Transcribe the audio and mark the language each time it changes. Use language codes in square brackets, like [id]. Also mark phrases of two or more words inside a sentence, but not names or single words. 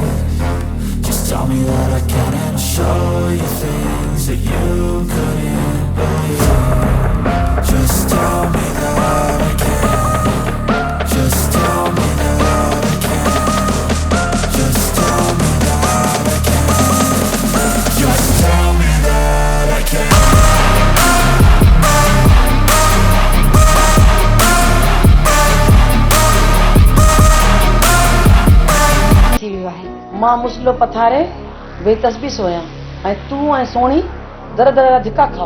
[en] Just tell me that I can and I'll show you things that you couldn't believe. Just tell me that I can. Just tell me that I can. Just tell me that I can. Just tell me that I can. [sd] मां मुसलो पथारे बेतस बि सोया ऐं तूं ऐं सोणी दर दर धिका खाओ।